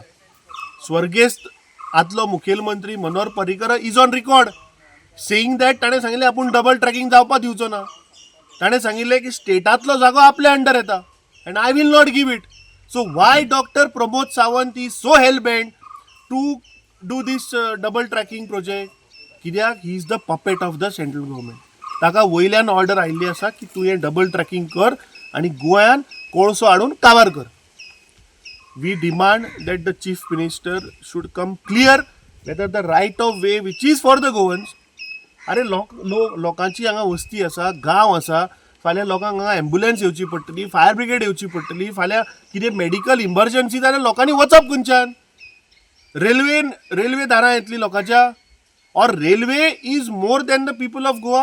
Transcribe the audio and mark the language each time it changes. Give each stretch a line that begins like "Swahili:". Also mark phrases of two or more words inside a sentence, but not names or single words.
Konkani: स्वर्गेस्त आदलो मुखेलमंत्री मनोहर पर्रीकर
English: is on record saying that
Konkani: ताणें सांगिल्लें आपूण
English: double tracking
Konkani: जावपाक दिवचो ना. ताणें सांगिल्लें की स्टेटांतलो जागो आपल्या अंडर येता
English: and I will not give it. so why Doctor Pramod Sawant is so hellbent to do this double tracking project? कित्याक he is the puppet of the central government.
Konkani: ताका वयल्यान ऑर्डर आयिल्ली आसा की तूं हें
English: double tracking
Konkani: कर आनी गोंयान कोळसो हाडून काबार कर.
English: we demand that the chief minister should come clear whether the right of way which is for the Goans
Konkani: अरे लोकांची हांगा वस्ती आसा, गांव आसा, फाल्यां लोकांक हांगा एम्ब्युलन्स येवची पडटली,
English: fire brigade
Konkani: येवची पडटली, फाल्यां कितें
English: medical emergency
Konkani: जाल्यार लोकांनी वचप खंयच्यान? रेल्वे दारां येतली लोकांच्या?
English: और railway is more than the people of Goa?